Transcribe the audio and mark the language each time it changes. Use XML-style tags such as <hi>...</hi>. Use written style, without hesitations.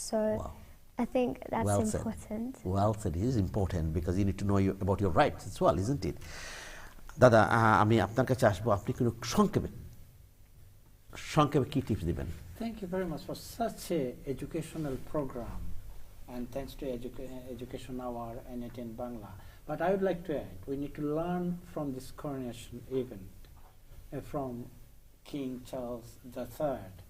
<en>So I think that's important. Well said. It is important because you need to know about your rights as well, isn't it?</en> <bn>দাদা আমি আপনার কাছে আসবো, আপনি কোনো সংক্ষেপে কি টিপস দিবেন?</bn> <en>Thank you very much for such a educational program, and thanks to Education Hour and ATN Bangla. But I would like to add, we need to learn from this coronation event from King Charles III.</en>